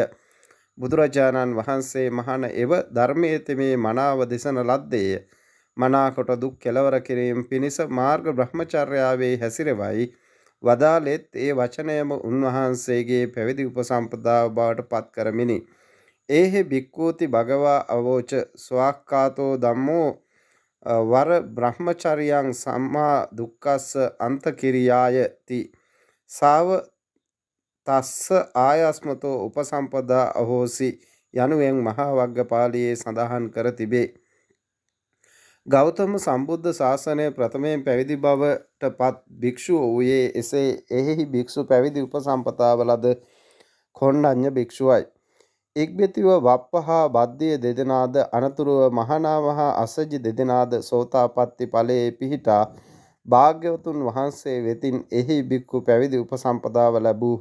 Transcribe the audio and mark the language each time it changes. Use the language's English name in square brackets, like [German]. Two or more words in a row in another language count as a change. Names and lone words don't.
[Sinhala] බුදුරජාණන් වහන්සේ මහණ එව ධර්මයේ තෙමේ මනාව දෙසන ලද්දේය. මනාකොට දුක් කෙලවර කිරීම පිණිස මාර්ග බ්‍රහ්මචර්යාවේ හැසිරවයි වදාලෙත් ඒ වචනයම උන්වහන්සේගේ පැවිදි උපසම්පදාව බවට පත් කරමිනි. [Pali] ඒහි භික්ඛූති භගවා අවෝච ස්වාක්ඛාතෝ ධම්මෝ වර බ්‍රහ්මචර්යං සම්මා දුක්ඛස්ස අන්තකිරියායති සාව තස්ස ආයස්මතෝ උපසම්පදා අහෝසි [Sinhala] යනුවෙන් මහා වග්ගපාළියේ සඳහන් කර තිබේ. ගෞතම සම්බුද්ධ ශාසනය ප්‍රථමයෙන් පැවිදි බවට පත් භික්ෂුව වූයේ එසේ එහි භික්ෂු පැවිදි උපසම්පදාව ලද කොණ්ඩඤ්ඤ භික්ෂුවයි. ඉක්බිතිව වප්පහා බද්දිය දෙදෙනාද අනතුරුව මහානා මහා අස්සජි දෙදෙනාද සෝතාපට්ටි ඵලයේ පිහිටා භාග්‍යවතුන් වහන්සේ වෙතින් එහි භික්ඛු පැවිදි උපසම්පදාව ලැබූහ.